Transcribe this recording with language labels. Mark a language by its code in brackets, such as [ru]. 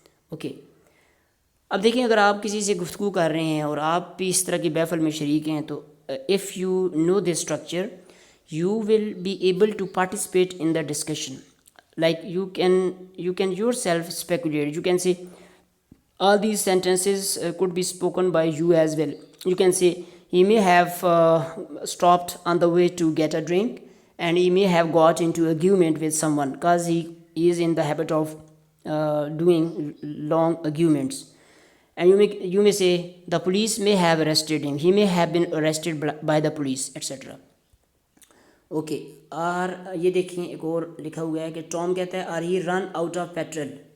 [ur] Okay, اب دیکھیں اگر آپ کسی سے گفتگو کر رہے ہیں اور آپ بھی اس طرح کی محفل میں شریک ہیں تو [en] If you know this structure you will be able to participate in the discussion. Like you can yourself speculate. You can say all these sentences could be spoken by you as well. You can say he may have stopped on the way to get a drink and he may have got into argument with someone because he is in the habit of doing long arguments. And you may say the police may have arrested him, he may have been arrested by the police, etc. [ur] Okay, اور یہ دیکھیں ایک اور لکھا ہوا ہے کہ Tom کہتا ہے [en] Are he run out of petrol.